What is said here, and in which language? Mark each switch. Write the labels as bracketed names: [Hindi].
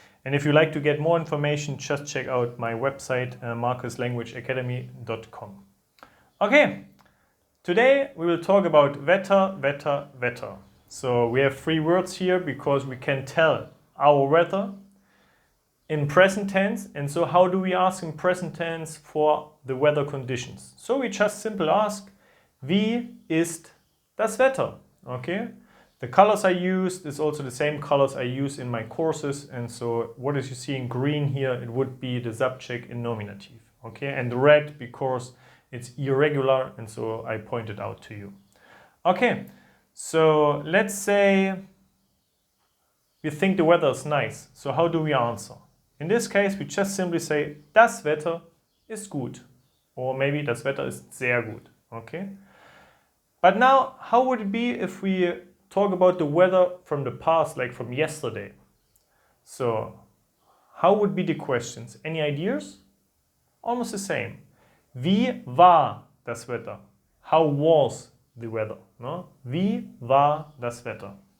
[English] And if you'd like to get more information, just check out my website, marcuslanguageacademy.com. Okay. Today we will talk about Wetter. So we have three words here because we can tell our weather in present tense. And so how do we ask in present tense for the weather conditions? So we just simply ask, [German] wie ist das Wetter? [English] Okay. The colors I used is also the same colors I use in my courses. And so what is you see in green here, it would be the subject in nominative. Okay. And red because it's irregular, and so I pointed out to you. Okay, so let's say we think the weather is nice. So how do we answer? In this case, we just simply say, [German] das Wetter ist gut. [English] Or maybe [German] das Wetter ist sehr gut. [English] Okay? But now, how would it be if we talk about the weather from the past, like from yesterday? So, how would be the questions? Any ideas? Almost the same. [German] Wie war das Wetter? [English] How was the weather? No? [German] Wie war das Wetter?